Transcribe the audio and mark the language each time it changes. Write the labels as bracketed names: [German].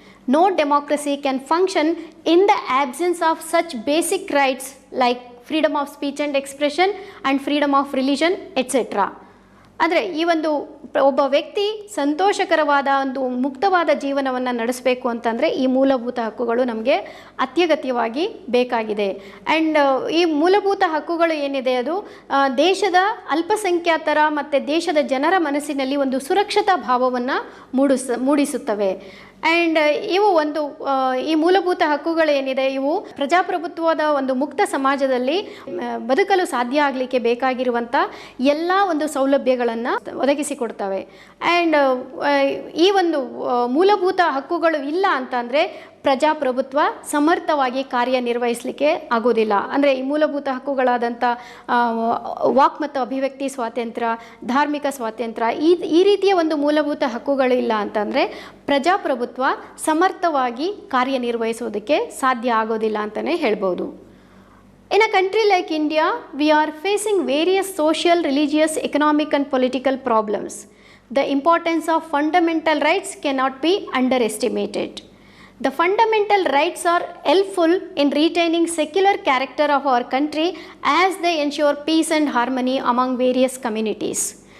[English] No democracy can function in the absence of such basic rights like freedom of speech and expression and freedom of religion, etc. [Kannada] ಅಂದರೆ ಈ ಒಬ್ಬ ವ್ಯಕ್ತಿ ಸಂತೋಷಕರವಾದ ಒಂದು ಮುಕ್ತವಾದ ಜೀವನವನ್ನು ನಡೆಸಬೇಕು ಅಂತಂದರೆ ಈ ಮೂಲಭೂತ ಹಕ್ಕುಗಳು ನಮಗೆ ಅತ್ಯಗತ್ಯವಾಗಿ ಬೇಕಾಗಿದೆ. ಆ್ಯಂಡ್ ಈ ಮೂಲಭೂತ ಹಕ್ಕುಗಳು ಏನಿದೆ ಅದು ದೇಶದ ಅಲ್ಪಸಂಖ್ಯಾತರ ಮತ್ತು ದೇಶದ ಜನರ ಮನಸ್ಸಿನಲ್ಲಿ ಒಂದು ಸುರಕ್ಷತಾ ಭಾವವನ್ನು ಮೂಡಿಸುತ್ತವೆ. ಆ್ಯಂಡ್ ಇವು ಈ ಮೂಲಭೂತ ಹಕ್ಕುಗಳೇನಿದೆ ಇವು ಪ್ರಜಾಪ್ರಭುತ್ವದ ಒಂದು ಮುಕ್ತ ಸಮಾಜದಲ್ಲಿ ಬದುಕಲು ಸಾಧ್ಯ ಆಗಲಿಕ್ಕೆ ಬೇಕಾಗಿರುವಂಥ ಎಲ್ಲ ಒಂದು ಸೌಲಭ್ಯಗಳನ್ನು ಒದಗಿಸಿಕೊಡ್ತವೆ. ಆ್ಯಂಡ್ ಈ ಮೂಲಭೂತ ಹಕ್ಕುಗಳು ಇಲ್ಲ ಅಂತಂದರೆ ಪ್ರಜಾಪ್ರಭುತ್ವ ಸಮರ್ಥವಾಗಿ ಕಾರ್ಯನಿರ್ವಹಿಸಲಿಕ್ಕೆ ಆಗೋದಿಲ್ಲ. ಅಂದರೆ ಈ ಮೂಲಭೂತ ಹಕ್ಕುಗಳಾದಂಥ ವಾಕ್ ಮತ್ತು ಅಭಿವ್ಯಕ್ತಿ ಸ್ವಾತಂತ್ರ್ಯ, ಧಾರ್ಮಿಕ ಸ್ವಾತಂತ್ರ್ಯ, ಈ ರೀತಿಯ ಒಂದು ಮೂಲಭೂತ ಹಕ್ಕುಗಳಿಲ್ಲ ಅಂತಂದರೆ ಪ್ರಜಾಪ್ರಭುತ್ವ ಸಮರ್ಥವಾಗಿ ಕಾರ್ಯನಿರ್ವಹಿಸೋದಕ್ಕೆ ಸಾಧ್ಯ ಆಗೋದಿಲ್ಲ ಅಂತಲೇ ಹೇಳ್ಬೋದು. [English] In a country like India, we are facing various social, religious, economic and political problems. The importance of fundamental rights cannot be underestimated. The fundamental rights are helpful in retaining secular character of our country as they ensure peace and harmony among various communities.